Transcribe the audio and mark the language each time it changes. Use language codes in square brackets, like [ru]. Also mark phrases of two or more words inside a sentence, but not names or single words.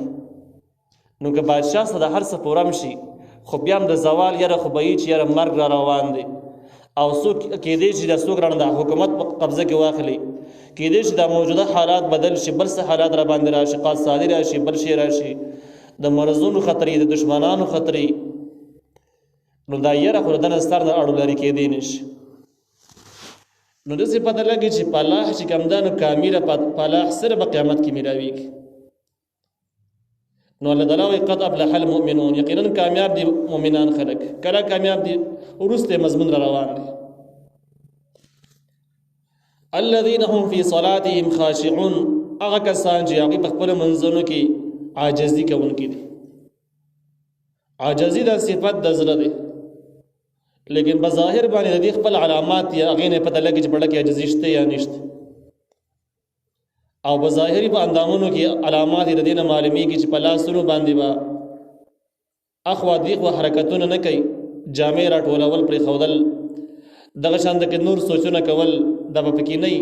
[ps] نو که بادشاه سره د هر څه پوره هم شي، خو بیا هم د زوال یره خو به وي چې یره مرګ را روان دی، او څوک کېدی شي د څوک رانه د حکومت په قبضه کې واخلي، کېدی شي د موجوده حالات بدل شي، بل څه حالات را باندې راشي، قاصادي راشي، بل شي راشي، د مرضونو خطرې، د دشمنانو خطرې. نو دا یره خو د دنه سر نه اړو لرې کېدی نه شي. نو داسې پته لګي چې فلاح چې کوم ده نو کامله فلاح صرف په قیامت کې میلاویږي. نو الله تعالی وایي [ar] قد افلح المؤمنون، [ps] یقینا کامیاب دي مؤمنان خلک. کله کامیاب دي؟ وروسته مضمون را روان دی. [ar] الذين هم في صلاتهم خاشعون، [ps] هغه کسان چې هغوی په خپلو منځونو کې عاجزي کوونکي دي. عاجزي دا صفت د زړه دی، لیکن بظاهر باندې د دې خپل علامات یا هغې نه پته لګي چې په ډله کې عاجزي شته یا نشته، او بظاهري په اندامونو کې علامات یې د دې نه معلومیږي چې په لاسونو باندې به اخوا دیخوا حرکتونه نه کوي، جامې راټولول، پرېښودل، دغه شان د نور سوچونه کول دا به پکې نه وي.